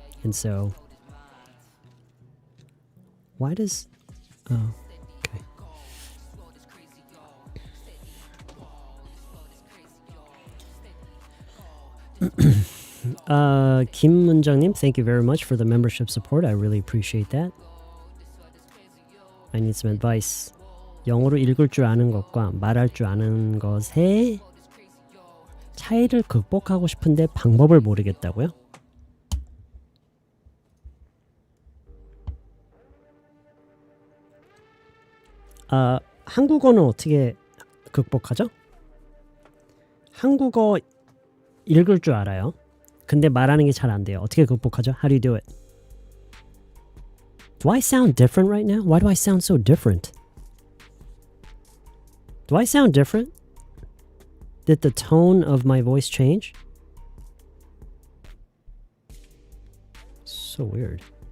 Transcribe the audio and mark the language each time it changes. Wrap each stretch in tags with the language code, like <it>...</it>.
<en>And so, why does, oh, okay. Kim Munjang님, thank you very much for the membership support. I really appreciate that. I need some advice.</en> <ko>영어로 읽을 줄 아는 것과 말할 줄 아는 것의 차이를 극복하고 싶은데 방법을 모르겠다고요? 한국어는 어떻게 극복하죠? 한국어 읽을 줄 알아요. 근데 말하는 게 잘 안 돼요. 어떻게 극복하죠?</ko> <en>How do you do it? Do I sound different right now? Why do I sound so different? Do I sound different? Did the tone of my voice change? So weird.</en>